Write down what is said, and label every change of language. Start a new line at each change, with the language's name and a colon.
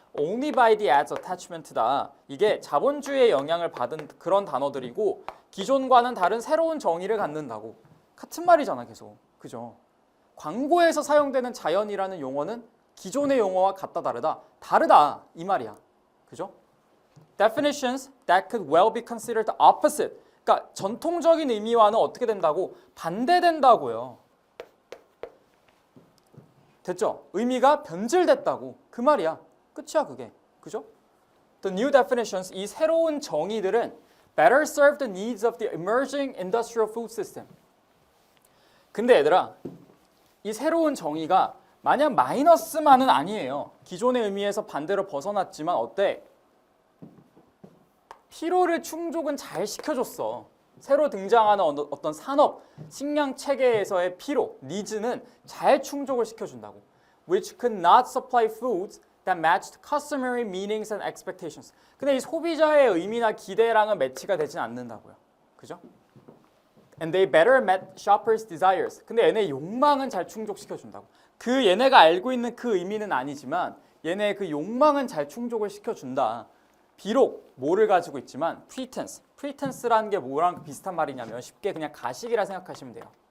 English: Only by the ads attachment
Korean: 다. 이게 자본주의의 영향을 받은 그런 단어들이고 기존과는 다른 새로운 정의를 갖는다고. 같은 말이잖아 계속. 그죠? 광고에서 사용되는 자연이라는 용어는 기존의 용어와 같다 다르다. 다르다 이 말이야. 그죠?
English: Definitions that could well be considered opposite.
Korean: 그러니까 전통적인 의미와는 어떻게 된다고? 반대된다고요. 됐죠? 의미가 변질됐다고. 그 말이야. 끝이야 그게. 그죠?
English: The new definitions,
Korean: 이 새로운 정의들은
English: better serve the needs of the emerging industrial food system.
Korean: 근데 얘들아, 이 새로운 정의가 마냥 마이너스만은 아니에요. 기존의 의미에서 반대로 벗어났지만 어때? 필요를 충족은 잘 시켜줬어. 새로 등장하는 어떤 산업, 식량 체계에서의 필요, 니즈는 잘 충족을 시켜준다고.
English: Which could not supply foods that matched customary meanings and expectations.
Korean: 근데 이 소비자의 의미나 기대랑은 매치가 되진 않는다고요. 그죠?
English: And they better met shoppers' desires.
Korean: 근데 얘네 욕망은 잘 충족시켜준다고. 그 얘네가 알고 있는 그 의미는 아니지만 얘네의 그 욕망은 잘 충족을 시켜준다. 비록 뭐를 가지고 있지만 pretense. pretense라는 게 뭐랑 비슷한 말이냐면 쉽게 그냥 가식이라 생각하시면 돼요.